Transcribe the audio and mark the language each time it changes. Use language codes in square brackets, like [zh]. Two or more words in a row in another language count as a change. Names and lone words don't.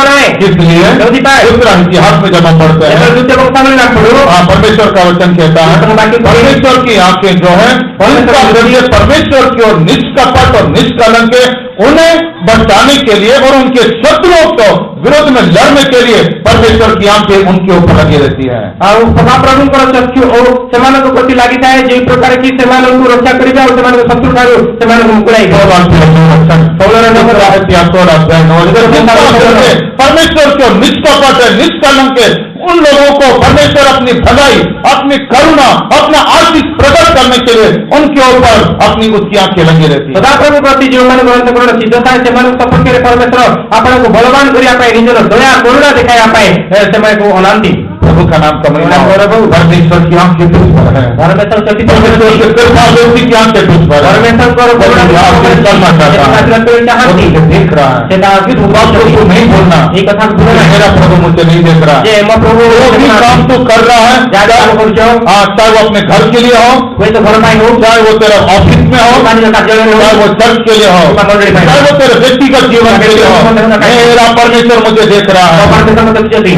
[hi] इसलिए दूसरा इतिहास में जब हम पढ़ते हैं परमेश्वर का वचन कहता है परमेश्वर की आंखें जो है उनका जरिए परमेश्वर की ओर निष्कपट और निष्कलंक उन्हें बचाने के लिए और उनके शत्रुओं को विरोध में लड़ने के लिए परमेश्वर की आंखें उनके ऊपर लगी रहती है। [or] महाप्रभुଙ୍କର ଚକ୍ଷୁ ଓ ସେମାନଙ୍କ ପ୍ରତି ଲାଗିଥାଏ ଯେଉଁ ପ୍ରକାର କି ସେମାନଙ୍କୁ ରକ୍ଷା କରିବେ ଆଉ ସେମାନଙ୍କ ଶତ୍ରୁ ଠାରୁ ସେମାନଙ୍କୁ ମୁକୁଳାଇବେ। [hi] परमेश्वर की ओर निष्कपट है, निष्कलंक है, उन लोगों को परमेश्वर अपनी भलाई, अपनी करुणा, अपना आशीष प्रकट करने के लिए उनके ऊपर अपनी उसकी आंखें लगी रहती है। [or] ସଦାପ୍ରଭୁ ପ୍ରତି ଯେଉଁମାନଙ୍କୁ ଅନ୍ତଃକରଣ ସିଦ୍ଧ ଥାଏ ସେମାନଙ୍କ ସପକ୍ଷରେ ପରମେଶ୍ୱର ଆପଣଙ୍କୁ ବଳବାନ କରିବା ପାଇଁ ନିଜର ଦୟା କରୁଣା ଦେଖାଇବା ପାଇଁ ସେମାନଙ୍କୁ ଅନାନ୍ତି। [hi] प्रभु का नाम कमल परमेश्वर की आंखें तुझ पर है, परमेश्वर की कृपा व्यक्ति की आंखें तुझ पर है, देख रहा है नहीं बोलना मेरा प्रभु मुझे नहीं देख रहा है। काम तू कर रहा है चाहे वो अपने घर के लिए हो, चाहे वो तेरा ऑफिस में हो, चाहे वो चर्च के लिए हो, चाहे वो तेरे व्यक्तिगत जीवन के लिए हो, मेरा परमेश्वर मुझे देख रहा है।